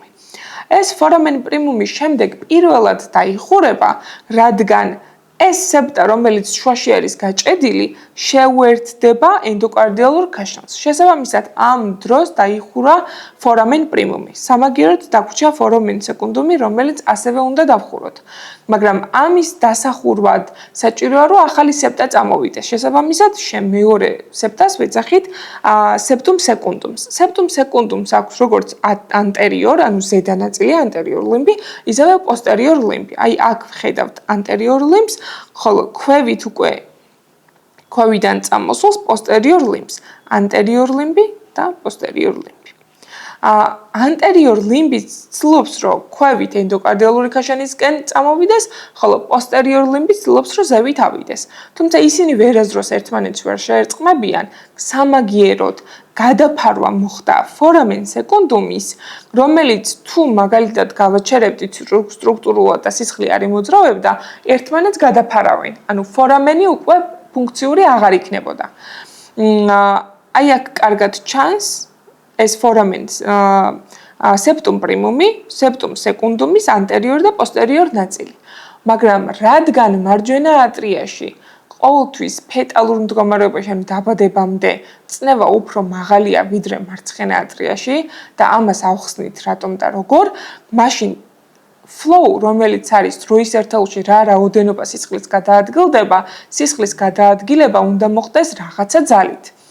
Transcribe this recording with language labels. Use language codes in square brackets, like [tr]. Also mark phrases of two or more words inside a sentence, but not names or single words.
[ka] ეს [la] foramen primum [ka] შემდეგ პირველად დაიხურება, რადგან ეს სეპტა, რომელიც შუაში არის გაჭედილი, შეუერთდება ენდოკარდიალურ ქაშანს. შესაბამისად, ამ დროს დაიხურა [la] foramen primum. [ka] სამაგიეროდ დაგვრჩა [la] foramen secundum, [ka] რომელიც ასევე უნდა დავხუროთ. მაგრამ ამის დასახურვად საჭიროა, რომ ახალი სეპტა წამოვიდეს. შესაბამისად, მეორე სეპტას ვეძახით [la] septum secundum's. Septum secundum's [ka] აქვს როგორც anterior, ანუ ზედა ნაწილი [en] anterior limb, [ka] ისევე [en] posterior limb. [ka] აი აქ ხედავთ [en] anterior limbs, [ka] ხოლო ქვევით უკვე ქვევიდან წამოსულს [en] posterior limbs, anterior limb [ka] და [en] posterior limb. Anterior limb [ka] ცდილობს, რომ ქვევით ენდოკარდიალური ქაშანისკენ წამოვიდეს, ხოლო [en] posterior limb [ka] ცდილობს, რომ ზევით ავიდეს. თუმცა ისინი ვერასდროს ერთმანეთს ვერ შეერწყმებიან, სამაგიეროდ გადაფარვა მოხდა [la] foramen secundum's, [ka] რომელიც თუ მაგალითად გავაჩერებდით სტრუქტურულად და სისხლი არ იმოძრავებდა, ერთმანეთს გადაფარავენ. ანუ forameni უკვე ფუნქციური აღარ იქნებოდა. აი აქ კარგად ჩანს ეს [la] foramen septum primum, septum secundum's anterior [ka] და posterior ნაწილი. მაგრამ რადგან მარჯვენა ატრიაში ყოველთვის ფეტალურ მდგომარეობაში, ანუ დაბადებამდე, წნევა უფრო მაღალია ვიდრე მარცხენა ატრიაში და ამას ავხსნით რატომ და როგორ, მაშინ flow, რომელიც არის დროის ერთეულში რა რაოდენობა სისხლის გადაადგილდება, სისხლის გადაადგილება უნდა მოხდეს რაღაცა ძალით.